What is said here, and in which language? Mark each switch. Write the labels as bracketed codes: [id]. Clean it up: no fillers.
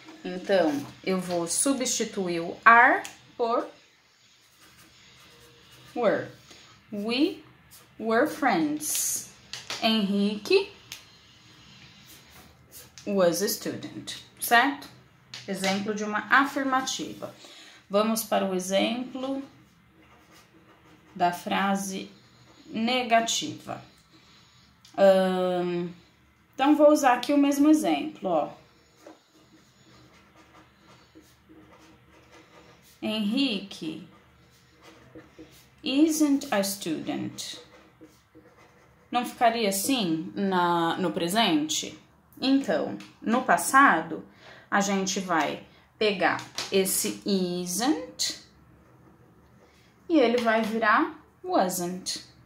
[pt] Então, eu vou substituir o are por were. [en] We were friends. Henrique was a student, [pt] certo? Exemplo de uma afirmativa. Vamos para o exemplo da frase negativa. Então, vou usar aqui o mesmo exemplo, ó. [en] Henrique isn't a student. [pt] Não ficaria assim no presente? Então, no passado, a gente vai pegar esse isn't e ele vai virar wasn't.